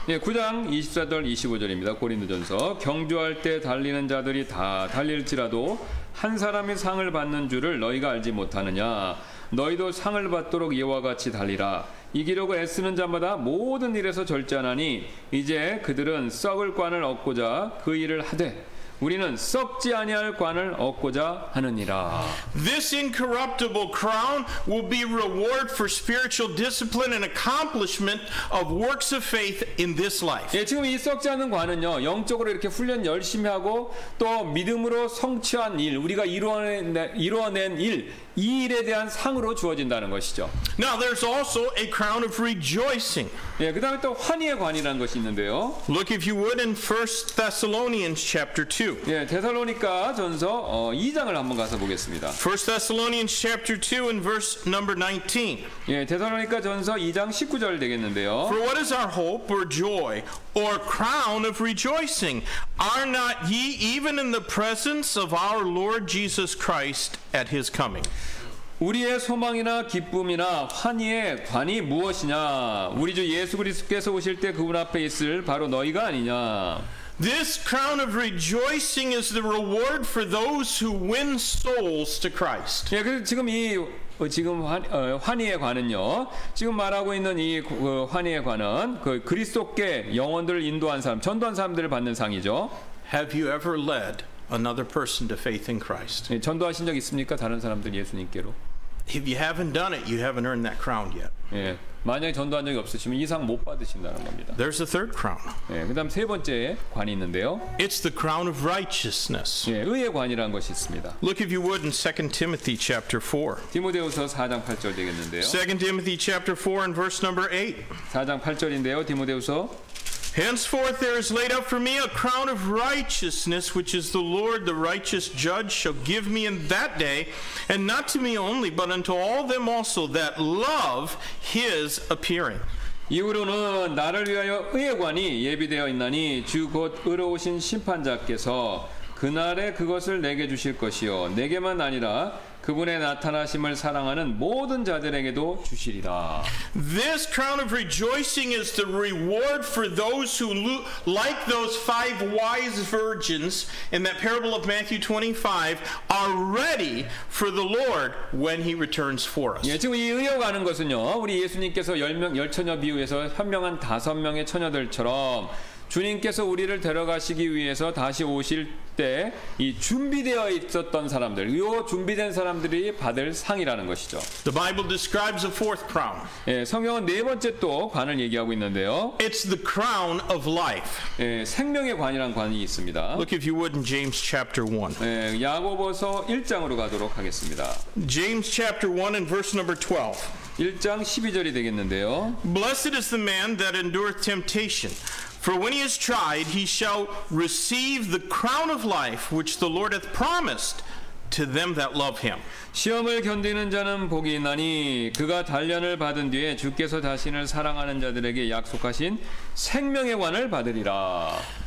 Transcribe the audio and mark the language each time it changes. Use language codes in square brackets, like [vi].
[ko] 예, 9장 24절 25절입니다. 고린도전서. 경주할 때 달리는 자들이 다 달릴지라도 한 사람이 상을 받는 줄을 너희가 알지 못하느냐. 너희도 상을 받도록 이와 같이 달리라. 이기려고 애쓰는 자마다 모든 일에서 절제하나니 이제 그들은 썩을 관을 얻고자 그 일을 하되 우리는 썩지 아니할 관을 얻고자 하느니라. [en] This incorruptible crown will be reward for spiritual discipline and accomplishment of works of faith in this life. [ko] 예, 지금 이 썩지 않는 관은요, 영적으로 이렇게 훈련 열심히 하고 또 믿음으로 성취한 일, 우리가 이루어낸 일, 이 일에 대한 상으로 주어진다는 것이죠. [en] Now there's also a crown of rejoicing. [ko] 예, 그 다음에 또 환희의 관이라는 것이 있는데요. [en] Look if you would in 1 Thessalonians chapter 2. [ko] 예, 데살로니가 전서 2장을 한번 가서 보겠습니다. [en] 1 Thessalonians chapter 2 and verse number 19. [ko] 예, 데살로니가 전서 2장 19절 되겠는데요. [en] For what is our hope or joy or crown of rejoicing? Are not ye even in the presence of our Lord Jesus Christ at his coming? [ko] 우리의 소망이나 기쁨이나 환희의 관이 무엇이냐? 우리 주 예수 그리스도께서 오실 때 그분 앞에 있을 바로 너희가 아니냐? [en] This crown of rejoicing is the reward for those who win souls to Christ. [ko] 예, 그래서 지금 환희의 관은요. 지금 말하고 있는 이 환희의 관은 그 그리스도께 영혼들을 인도한 사람, 전도한 사람들을 받는 상이죠. [en] Have you ever led another person to faith in Christ? [ko] 예, 전도하신 적 있습니까? 다른 사람들 예수님께로? [en] If you haven't done it, you haven't earned that crown yet. [ko] 예, 만약에 전도한 적이 없으시면 이 상 못 받으신다는 겁니다. [en] There's a third crown. [ko] 예, 그다음 세 번째 관이 있는데요. [en] It's the crown of righteousness. [ko] 예, 의의 관이라는 것이 있습니다. [en] Look if you would in 2 Timothy chapter 4. [ko] 디모데후서 4장 8절 되겠는데요. [en] 2 Timothy chapter 4 and verse number 8. [ko] 4장 8절인데요. 디모데후서 [en] Henceforth there is laid up for me a crown of righteousness, which is the Lord, the righteous judge, shall give me in that day, and not to me only, but unto all them also that love his appearing. [ko] 이후로는 나를 위하여 의의 관이 예비되어 있나니 주 곧 의로우신 심판자께서 그날에 그것을 내게 주실 것이요 내게만 아니라 그분의 나타나심을 사랑하는 모든 자들에게도 주시리라. [en] This crown of rejoicing is the reward for those who, like those 5 wise virgins in that parable of Matthew 25, are ready for the Lord when he returns for us. [ko] 예, 지금 이 의여 가는 것은요. 우리 예수님께서 10처녀 비유에서 현명한 5명의 처녀들처럼 주님께서 우리를 데려가시기 위해서 다시 오실 때 이 준비되어 있었던 사람들, 이 준비된 사람들이 받을 상이라는 것이죠. [en] The Bible describes a fourth crown. [ko] 예, 성경은 네 번째 또 관을 얘기하고 있는데요. [en] It's the crown of life. [ko] 예, 생명의 관이라는 관이 있습니다. [en] Look if you would in James chapter 1. [ko] 예, 야고보서 1장으로 가도록 하겠습니다. [en] James chapter 1 and verse number 12. [ko] 1장 12절이 되겠는데요. [en] Blessed is the man that endureth temptation. For when he is tried, he shall receive the crown of life which the Lord hath promised to them that love him. [ko] 시험을 견디는 자는 복이 있나니 그가 단련을 받은 뒤에 주께서 자신을 사랑하는 자들에게 약속하신 생명의 관을 받으리라.